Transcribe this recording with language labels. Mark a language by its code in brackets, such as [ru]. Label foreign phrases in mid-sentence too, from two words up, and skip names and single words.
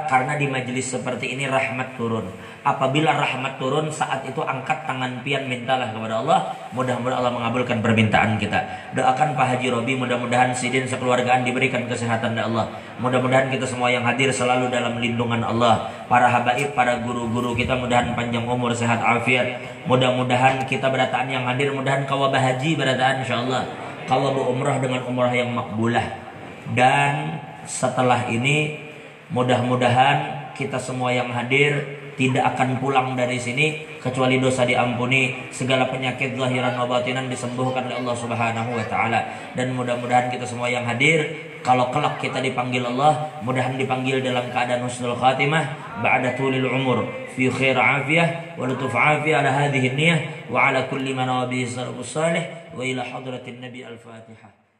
[id] Karena di majelis seperti ini rahmat turun. Apabila rahmat turun, saat itu angkat tangan pian, mintalah kepada Allah. Mudah-mudahan Allah mengabulkan permintaan kita. Doakan Pak Haji Robi, mudah-mudahan sidin sekeluargaan diberikan kesehatan dari Allah. Mudah-mudahan kita semua yang hadir selalu dalam lindungan Allah. Para habaib, para guru-guru kita mudahan panjang umur, sehat afiat. [bjn] Mudah-mudahan kita berataan yang hadir, mudahan kawabah haji berataan insyaallah. Kawabah umrah dengan umrah yang makbulah. [id] Dan setelah ini mudah-mudahan kita semua yang hadir tidak akan pulang dari sini kecuali dosa diampuni, segala penyakit [ar] ظاهرا وباطنا [id] disembuhkan oleh Allah [ar] سبحانه وتعالى. [id] Dan mudah-mudahan kita semua yang hadir kalau kelak kita dipanggil Allah, mudahan dipanggil dalam keadaan [ar] حسن الخاتمة بعد طول العمر في خير وعافية ولطف وعافية على هذه النية وعلى كل من نوى به السلف الصالح وإلى حضرة النبي الفاتحة.